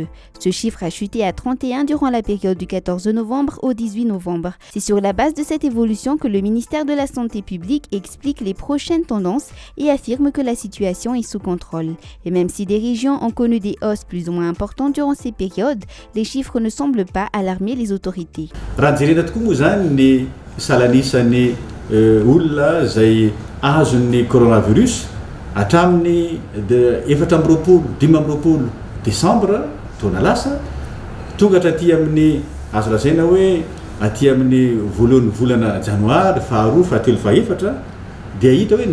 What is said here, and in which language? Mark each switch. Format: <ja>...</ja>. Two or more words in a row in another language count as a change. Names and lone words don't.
<fr>Ce chiffre a chuté à 31 durant la période du 14 novembre au 18 novembre. C'est sur la base de cette évolution que le ministère de la Santé publique explique les prochaines tendances et affirme que la situation est sous contrôle. Et même si des régions ont connu des hausses plus ou moins importantes durant ces périodes, les chiffres ne semblent pas alarmer les autorités.</fr> <mg>Olona zay azon'ny coronavirus hatramin'ny 4 décembre taona lasa tonga hatraty amin'ny azo lazaina hoe aty amin'ny voalohan'ny volana janoary faharoa fahatelo fahaefatra dia hita hoe</mg>